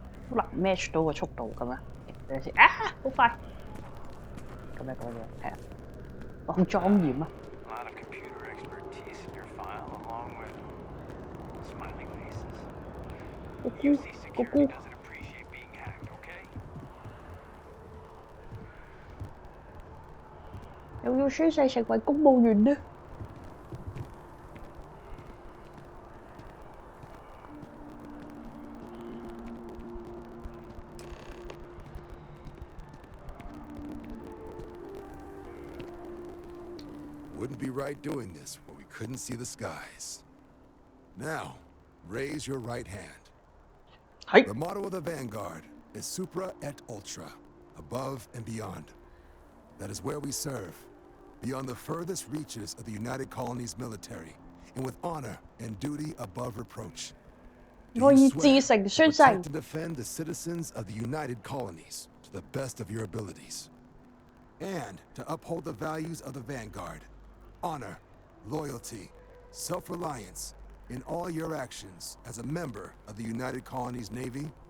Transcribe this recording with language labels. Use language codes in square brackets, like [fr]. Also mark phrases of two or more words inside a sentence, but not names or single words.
[yue] 好難 match 到個速度咁啊！等陣先啊，好快咁樣係啊，好莊嚴啊！ [en] A lot of computer expertise in your file, along with smiling faces. 咕咕 UC 咕 security 咕， doesn't appreciate being hacked, okay? [yue] 又要宣誓成為公務員呢？ [en] Wouldn't be right doing this where we couldn't see the skies. Now, raise your right hand. [yue] 係 [en] The motto of the Vanguard is [la] Supra et Ultra, [en] above and beyond. That is where we serve, beyond the furthest reaches of the United Colonies military, and with honor and duty above reproach. Do [yue] 我 [en] you [yue] 以 [en] swear [yue] 至誠 [en] to [yue] 宣誓， [en] protect and defend the citizens of the United Colonies to the best of your abilities, and to uphold the values of the Vanguard, honor, loyalty, self-reliance, in all your actions as a member of the United Colonies Navy?